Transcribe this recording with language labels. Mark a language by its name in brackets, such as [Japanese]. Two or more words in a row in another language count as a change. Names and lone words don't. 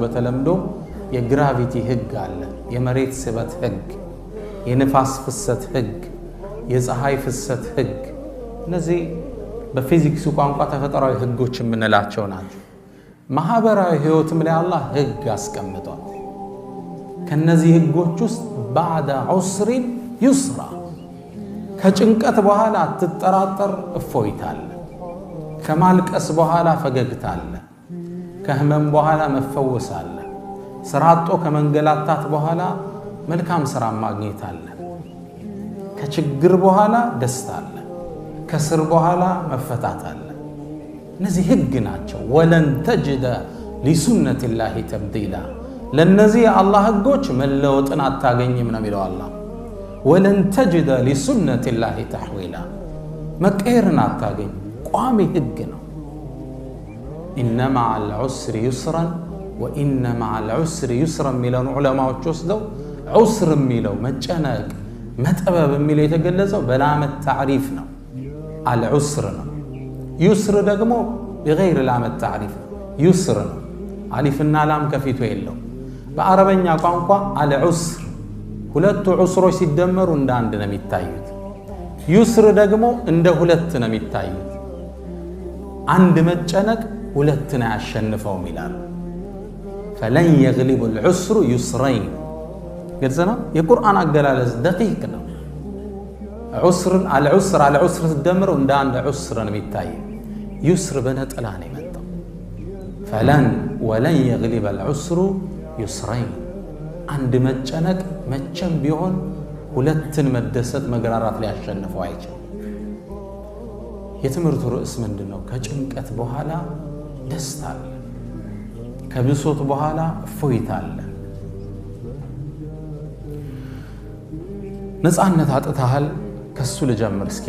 [Amharic] በተለምዶ የግራቪቲ ህግ አለ የመሬት ስበት ህግ የንፋስ ፍሰት ህግ የፀሐይ ፍሰት ህግ እነዚህ በፊዚክስ ቋንቋ ተፈጥሯዊ ህጎች የምንላቸው ናቸው ማህበራዊ ህይወትም ላይ አላህ ህግ አስቀምጧል ከነዚህ ህጎች ውስጥ [Arabic] بعد عسر يسرا [Amharic] ከጭንቀት በኋላ አትጠራጠር እፎይታል ከማልቀስ በኋላ ፈገግታል ከህመም በኋላ መፈወሳል ስራጦ ከመንገላታት በኋላ መልካም ስራ ማግኘት አለ ከችግር በኋላ ደስታ አለ ከስር በኋላ መፈታት አለ እነዚህ ህግ ናቸው [Arabic] ولن تجد لسنة الله تبديلا [Amharic] ለነዚህ አላህ ህጎች መለወጥን አታገኝም ነው የሚለው አላህ [Arabic] ولن تجد لسنة الله تحويلا [Amharic] መቀየርን አታገኝ ቋሚ ህግ ነው [Arabic] إن مع العسر يسرا وإن مع العسر يسرا [Amharic] ሚለው ዑለማዎች ወስደው عسر ሚለው መጨነቅ መጠበብ ሚለው የተገለጸው በላመት ታሪፍ ነው العسر ነው يسر ደግሞ [Arabic] بغير لام التعريف يسر [Amharic] ነው አሊፍና ላም ከፊቱ የለው በአረበኛ ቋንቋ العسر ሁለቱ ዑስሮች ሲደመሩ እንደ አንድ ነው የሚታዩት يسر ደግሞ እንደ ሁለት ነው የሚታዩት አንድ መጨነቅ ሁለት ነው ያሸንፈው ይላል [Arabic] فلن يغلب العسر يسرين [Amharic] ግልጽ ነው የቁርአን አገላለጽ دقيق ነው [Arabic] عسر العسر [Amharic] ሲደመሩ እንደ አንድ ዑስር ነው የሚታየው يسر በነጠላ ነው የመጣው [Arabic] فلن ولن يغلب العسر يسرين [Amharic] አንድ መጨነቅ መቼም ቢሆን ሁለትን መደሰት መግራራት ላይ ያሸንፈው አይችልም የትምርቱ ርዕስ ምንድነው ከጭንቀት በኋላ ደስታ አለ ከብሶት በኋላ እፎይታ አለ ነፃነት አጥተሃል ከሱ ልጀምር እስኪ